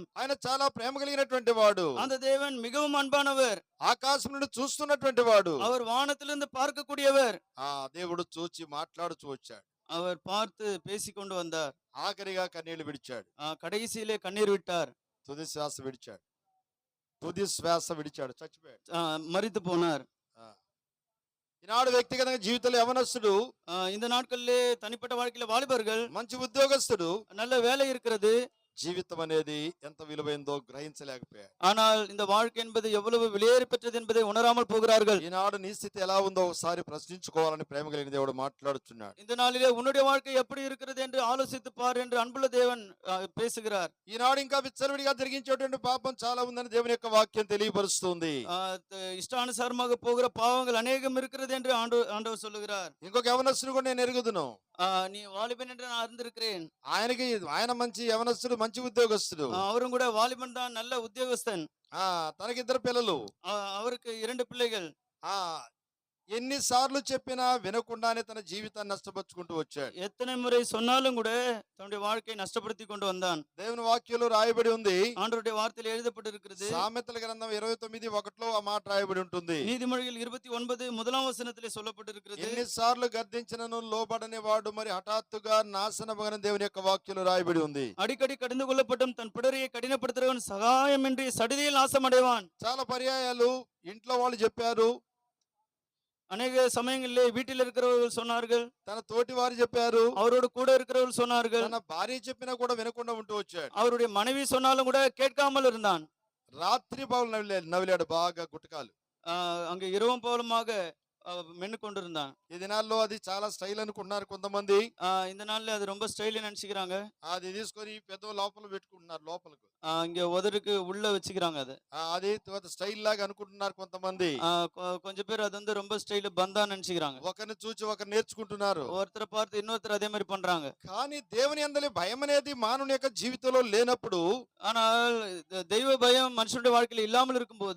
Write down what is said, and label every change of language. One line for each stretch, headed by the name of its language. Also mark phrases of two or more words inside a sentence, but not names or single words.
Telugu: ఆయన చాలా ప్రేమ కలిగినటువంటి వాడు.
Tamil: அந்த தேவன் மிகவும் அன்பானவர்.
Telugu: ఆకాశం నుండి చూస్తున్నటువంటి వాడు.
Tamil: அவர் వానத்திலிருந்து பார்க்கக்கூடியவர்.
Telugu: దేవుడు చూచి మాట్లాడుచూ వచ్చాడు.
Tamil: அவர் பார்த்து பேசிக்கொண்டு வந்தார்.
Telugu: ఆఖరిగా కన్నీళ్లు విడిచాడు.
Tamil: கடைசியிலே கண்ணீர் விட்டார்.
Telugu: తుది శ్వాస విడిచాడు. తుది శ్వాస విడిచాడు, చచ్చిపోయాడు,
Tamil: மரித்து போனார்.
Telugu: ఈనాడు వ్యక్తిగతంగా జీవితంలో యవనస్తుడు
Tamil: இந்த நாட்களிலே தனிப்பட்ட வாழ்க்கையில வாலிபர்கள்
Telugu: మంచి ఉద్యోగస్తుడు
Tamil: நல்ல வேலை இருக்கிறது.
Telugu: జీవితం అనేది ఎంత విలువైందో గ్రహించలేకపోయాడు.
Tamil: ஆனால் இந்த வாழ்க்கை என்பது எவ்வளவு விலையேறி பெற்றது என்பதை உணராமல் போகிறார்கள்.
Telugu: ఈనాడు నీ స్థితి ఎలా ఉందో ఒకసారి ప్రశ్నించుకోవాలని ప్రేమ కలిగిన దేవుడు మాట్లాడుచున్నాడు.
Tamil: இந்த நாளிலே உன்னுடைய வாழ்க்கை எப்படி இருக்கிறது என்று ஆலோசித்து பார் என்று அன்புள்ள தேவன் பேசுகிறார்.
Telugu: ఈనాడు ఇంకా విచ్చలవిడిగా జరిగించేటువంటి పాపం చాలా ఉందని దేవుని యొక్క వాక్యం తెలియపరుస్తుంది.
Tamil: இஷ்டானுசாரமாக போகிற பாவங்கள் அநேகம் இருக்கிறது என்று ஆண்டவர் சொல்லுகிறார்.
Telugu: ఇంకొక యవనస్తుడు కూడా నేను ఎరుగుదును.
Tamil: நீ வாலிபன் என்று நான் அறிந்திருக்கிறேன்.
Telugu: ఆయన మంచి యవనస్తుడు, మంచి ఉద్యోగస్తుడు.
Tamil: அவரும் கூட வாலிபன் தான், நல்ல உத்தியோகஸ்தன்.
Telugu: తనకి 2 పిల్లలు.
Tamil: அவருக்கு 2 பிள்ளைகள்.
Telugu: ఆ ఎన్నిసార్లు చెప్పినా వినకుండానే తన జీవితాన్ని నష్టపరుచుకుంటూ వచ్చాడు.
Tamil: எத்தனை முறை சொன்னாலும் கூட தன்னுடைய வாழ்க்கையை நஷ்டப்படுத்தி கொண்டு வந்தான்.
Telugu: దేవుని వాక్యంలో రాయబడి ఉంది.
Tamil: ஆண்டவருடைய வார்த்தையில் எழுதப்பட்டிருக்கிறது.
Telugu: సామెతల గ్రంథం 29:1 ఆ మాట రాయబడి ఉంటుంది.
Tamil: நீதிமொழிகள் 29 முதலாம் வசனத்திலே சொல்லப்பட்டிருக்கிறது.
Telugu: ఎన్నిసార్లు గద్దించినను లోబడని వాడు మరి హఠాత్తుగా నాశనమగన దేవుని యొక్క వాక్యంలో రాయబడి ఉంది.
Tamil: அடிக்கடி கடிந்து கொள்ளப்பட்டும் தன் பிடரியை கடினப்படுத்துகிறவன் சகாயமின்றி சடுதியில் நாசமடைவான்.
Telugu: చాలా పర్యాయాలు ఇంట్లో వాళ్ళు చెప్పారు,
Tamil: அநேக சமயங்களிலே வீட்டில் இருக்கிறவர்கள் சொன்னார்கள்,
Telugu: తన తోటి వారు చెప్పారు,
Tamil: அவரோடு கூட இருக்கிறவர்கள் சொன்னார்கள்,
Telugu: తన భార్య చెప్పినా కూడా వినకుండా ఉంటూ వచ్చాడు.
Tamil: அவருடைய மனைவி சொன்னாலும் கூட கேட்காமல் இருந்தான்.
Telugu: రాత్రి పగలు నవిలాడు బాగా గుటకాలు.
Tamil: அங்க இரவும் பகலுமாக மென்னு கொண்டிருந்தான்.
Telugu: ఈ దినాల్లో అది చాలా స్టైల్ అనుకుంటున్నారు కొంతమంది.
Tamil: இந்த நாள்ல அது ரொம்ப ஸ்டைல் நினைச்சுக்கிறாங்க.
Telugu: అది తీసుకొని పెద్ద లోపల పెట్టుకుంటున్నారు, లోపలకు
Tamil: இங்க உதருக்கு உள்ள வச்சுக்கிறாங்க.
Telugu: అది స్టైల్ లాగా అనుకుంటున్నారు కొంతమంది.
Tamil: கொஞ்சம் பேர் அது வந்து ரொம்ப ஸ்டைல் பந்தா நினைச்சுக்கிறாங்க.
Telugu: ఒకరిని చూసి ఒకరు నేర్చుకుంటున్నారు.
Tamil: ஒருத்தரை பார்த்து இன்னொருத்தர் அதே மாதிரி பண்றாங்க.
Telugu: కానీ దేవుని యందలి భయం అనేది మానవుని యొక్క జీవితంలో లేనప్పుడు,
Tamil: ஆனால் தெய்வ பயம் மனுஷனுடைய வாழ்க்கையில இல்லாமல் இருக்கும்போது